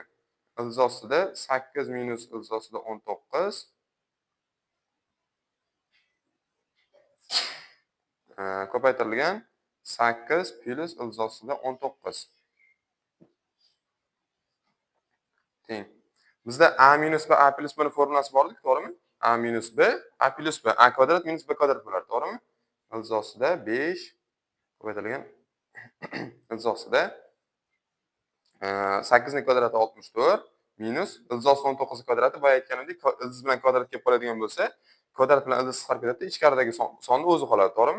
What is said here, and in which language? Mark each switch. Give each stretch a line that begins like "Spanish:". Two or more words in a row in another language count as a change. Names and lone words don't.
Uzbek: Ildiz ostida 8 minus ildiz ostida 19 ko'paytirilgan 8 plus ildiz ostida 19 teng. Bizda a minus b a plus b ning formulasi bor-ku, to'g'rimi? A minus b a plus b a kvadrat minus b kvadrat bo'ladi, to'g'rimi? Ildiz ostida 5 ko'paytirilgan ildiz ostida 8 ning kvadrati 64 minus ildiz osti 19 kvadrati boya aytganimdek ildiz bilan kvadrat kelib qoladigan bo'lsa, kvadrat bilan ildiz qisqarib ketadi, ichkaridagi sonni o'zi qoladi, to'g'rimi?